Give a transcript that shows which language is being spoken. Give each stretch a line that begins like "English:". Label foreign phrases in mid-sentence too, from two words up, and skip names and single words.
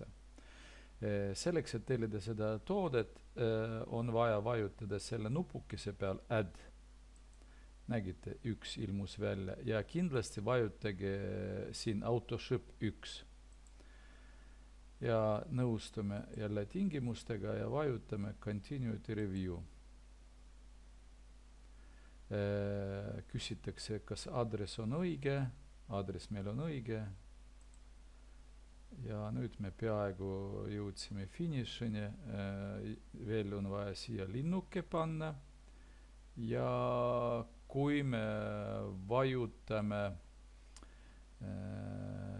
Estonian: Selleks, et tellida seda toodet, on vaja vajutada selle nupukese peal add. Nägite, üks ilmus välja ja kindlasti vajutage siin autoship 1. Ja nõustume jälle tingimustega ja vajutame
English: continue to review.
Estonian: Küsitakse, kas aadress on õige, aadress meil on õige ja nüüd me peaaegu jõudsime finišini, veel on vaja siia linnuke panna ja kui me vajutame